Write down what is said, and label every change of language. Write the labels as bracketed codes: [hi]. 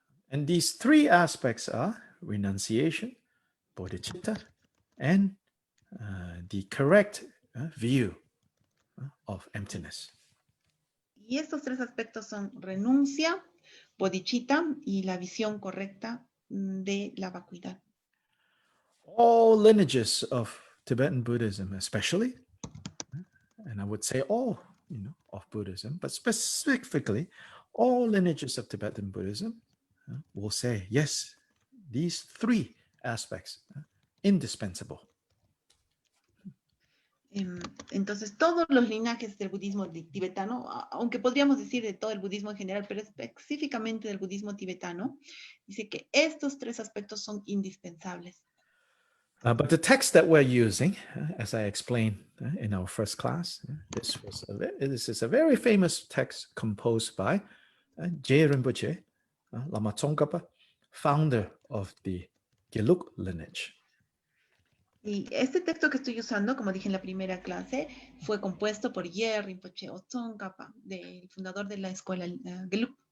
[en] And these three aspects are renunciation, bodhicitta, and the correct view of emptiness. [es] Y estos tres aspectos son renuncia, bodhicitta y la visión correcta de la vacuidad. [en] All lineages of Tibetan Buddhism, especially, and I would say all, of Buddhism, but specifically, all lineages of Tibetan Buddhism will say, yes, these three aspects, indispensable. [es] Entonces, todos los linajes del budismo tibetano, aunque podríamos decir de todo el budismo en general, pero específicamente del budismo tibetano, dice que estos tres aspectos son indispensables. [en] But the text that we're using, as I explained in our first class, this is a very famous text composed by Je Rinpoche, Lama Tsongkhapa, founder of the Gelug lineage. [es] Y este texto que estoy usando, como dije en la primera clase, fue compuesto por Ye Rinpoche o Tsongkhapa, el fundador de la escuela Gelug.